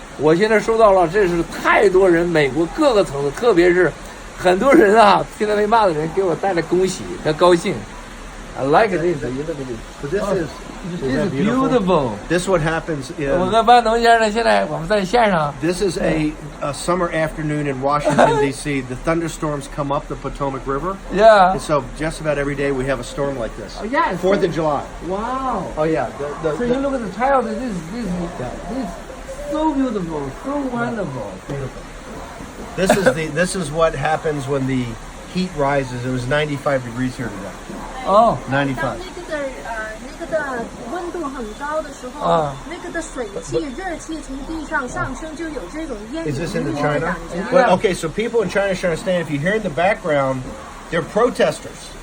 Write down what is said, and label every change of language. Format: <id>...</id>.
<zh>我现在收到了，这是太多人，美国各个层次，特别是很多人啊，现在被骂的人给我带来恭喜和高兴。</zh> <en>I like this. You look at this. But this is beautiful. This is what happens in.</en> <zh>我跟班农先生现在我们在线上。</zh> <en>This is a summer afternoon in Washington D.C. The thunderstorms come up the Potomac River. Yeah. And so just about every day we have a storm like this. Oh, yeah. 4th of July. Wow. Oh yeah. So you look at the child. This is so beautiful, so wonderful. This is what happens when the heat rises. It was 95 degrees here today. Oh. 95.</en> <zh>那个的温度很高的时候，那个的水汽、热气从地上上升，就有这种烟雨弥漫的感觉。</zh> <en>Well, okay, so people in China should understand. If you hear in the background, they're protesters.</en>